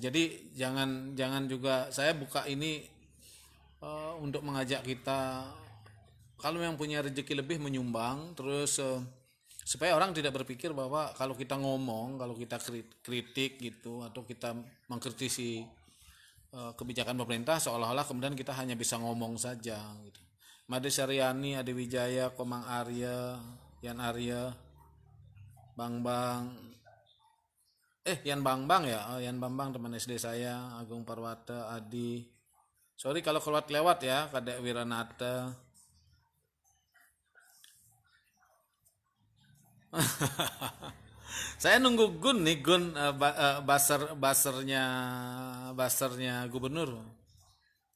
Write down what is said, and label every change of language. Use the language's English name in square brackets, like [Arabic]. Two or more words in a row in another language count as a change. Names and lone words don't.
[Indonesian] Jadi jangan juga saya buka ini untuk mengajak kita, kalau yang punya rezeki lebih menyumbang, terus supaya orang tidak berpikir bahwa kalau kita ngomong, kalau kita kritik gitu atau kita mengkritisi kebijakan pemerintah, seolah-olah kemudian kita hanya bisa ngomong saja gitu. Made Syariani, Ade Wijaya, Komang Arya, Yan Arya, Yan Bambang ya, Yan Bambang teman SD saya, Agung Parwata, Adi. Sorry kalau lewat ya, Kadek Wiranata. Saya nunggu Gun nih, basernya gubernur.